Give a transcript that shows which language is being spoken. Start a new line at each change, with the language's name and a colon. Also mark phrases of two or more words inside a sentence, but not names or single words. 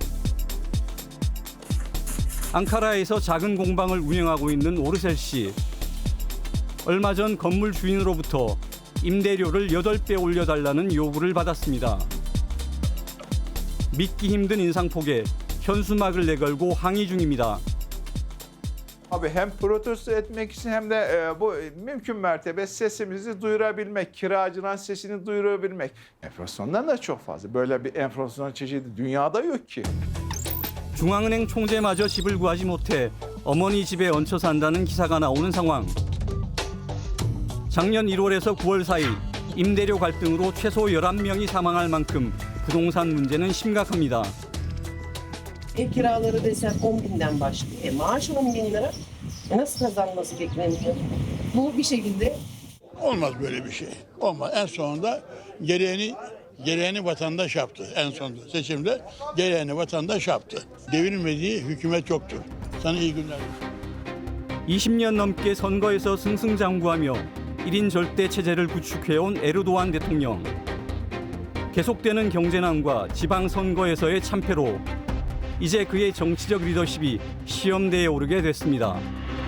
Korean: 앙카라에서 작은 공방을 운영하고 있는 오르셀 씨. 얼마 전 건물 주인으로부터 임대료를 8배 올려달라는 요구를 받았습니다. 믿기 힘든 인상폭에 현수막을 내걸고 항의 중입니다.
Turkish: Abi hem protesto etmek için hem de bu mümkün mertebe sesimizi duyurabilmek, kiracının sesini duyurabilmek. Enflasyondan da çok fazla. Böyle bir enflasyon çeşidi dünyada yok ki. 중앙은행 총재마저 집을 구하지 못해 어머니 집에 얹혀 산다는 기사가 나오는 상황. 작년 1월에서 9월 사이 임대료 갈등으로 최소 11명이 사망할 만큼 부동산 문제는 심각합니다. Ev kiraları desen 10 binden başlıyor. Maaş 10 bin lira. Nasıl kazanması bekleniyor? Bu bir şekilde Olmaz böyle bir şey. Olmaz. En sonunda gereğini vatandaş yaptı. En sonunda seçimde gereğini vatandaş yaptı. Devirmediği hükümet yoktur. Sana iyi günler.
Korean: 20년 넘게 선거에서 승승장구하며 1인 절대 체제를 구축해온 에르도안 대통령. 계속되는 경제난과 지방선거에서의 참패로 이제 그의 정치적 리더십이 시험대에 오르게 됐습니다.